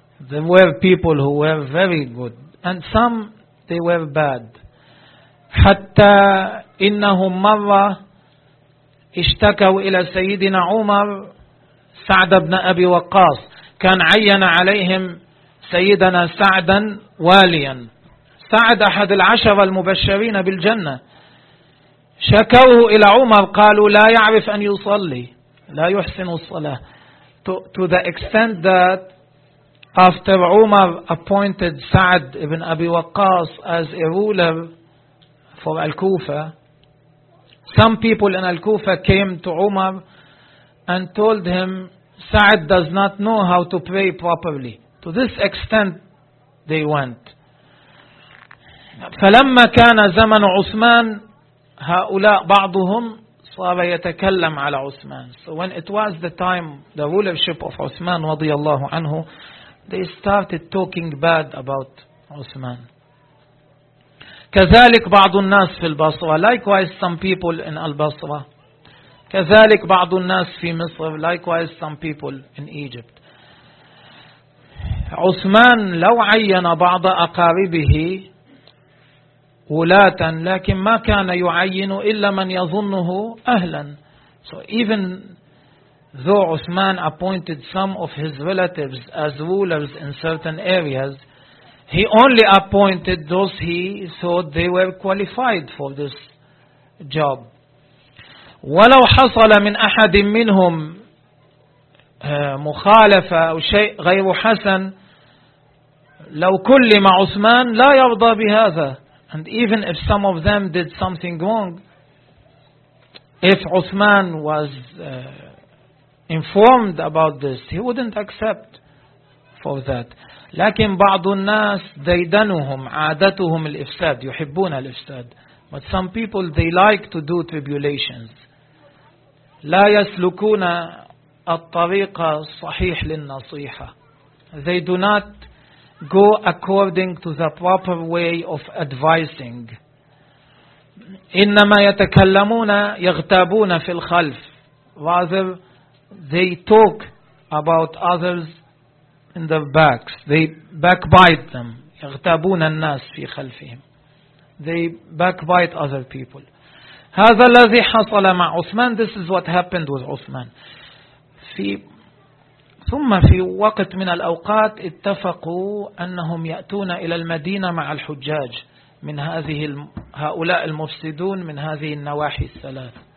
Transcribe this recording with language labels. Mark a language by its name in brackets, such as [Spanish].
[English] There were people who were very good. And some, they were bad. [Arabic] حتى إنهم مرة اشتكوا إلى سيدنا عمر سعد بن أبي وقاص، كان عين عليهم سيدنا سعدا واليا، سعد أحد العشرة المبشرين بالجنة. شكوه إلى عمر، قالوا لا يعرف أن يصلي، لا يحسن الصلاة. [English] To the extent that after Umar appointed Sa'd ibn Abi Waqqas as a ruler for Al-Kufa, some people in Al-Kufa came to Umar and told him, Sa'd does not know how to pray properly. To this extent they went. [Arabic] فلما كان زمن عثمان هؤلاء بعضهم صار يتكلم على عثمان. [English] So when it was the time, the rulership of عثمان [Arabic] رضي الله عنه, [English] they started talking bad about عثمان. [Arabic] كذلك بعض الناس في البصرة. [English] Likewise some people in البصرة. [Arabic] كذلك بعض الناس في مصر. [English] Likewise some people in Egypt. [Arabic] عثمان لو عين بعض أقاربه ولاة، لكن ما كان يعين إلا من يظنه أهلا. [English] So even though Uthman appointed some of his relatives as rulers in certain areas, he only appointed those he thought they were qualified for this job. [Arabic] ولو حصل من أحد منهم مخالفة أو شيء غير حسن، لو كلم عثمان لا يرضى بهذا. [English] And even if some of them did something wrong, if Uthman was informed about this, he wouldn't accept for that. [Arabic] لكن بعض الناس ديدنهم عادتهم الإفساد يحبون الإفساد. [English] But some people they like to do tribulations. [Arabic] لا يسلكون الطريق الصحيح للنصيحة. [English] They do not go according to the proper way of advising. [Arabic] إنما يتكلمون يغتابون في الخلف. [English] Rather, they talk about others in their backs. They backbite them. [Arabic] يغتابون الناس في خلفهم. [English] They backbite other people. [Arabic] هذا الذي حصل مع عثمان. [English] This is what happened with عثمان. [Arabic] ثم في وقت من الأوقات اتفقوا أنهم يأتون إلى المدينة مع الحجاج من هذه هؤلاء المفسدون من هذه النواحي الثلاث.